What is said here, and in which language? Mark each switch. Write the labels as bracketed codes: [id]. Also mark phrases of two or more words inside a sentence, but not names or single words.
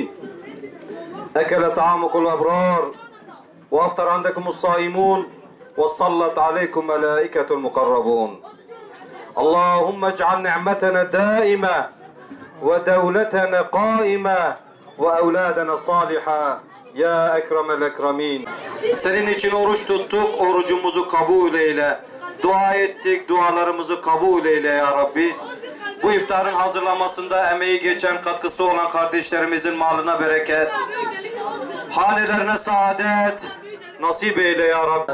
[ar] أكل طعامكم الأبرار وأفطر عندكم الصائمون وصلت عليكم ملائكة المقربون. اللهم اجعل نعمتنا دائمة ودولتنا قائمة وأولادنا صالحة يا أكرم الأكرمين. [tr] Senin için oruç tuttuk, orucumuzu kabul eyle. Dua ettik, dualarımızı kabul eyle [ar] يا ربي. [tr] Bu iftarın hazırlamasında emeği geçen, katkısı olan kardeşlerimizin malına bereket, hanelerine saadet, nasip eyle [ar] يا ربي.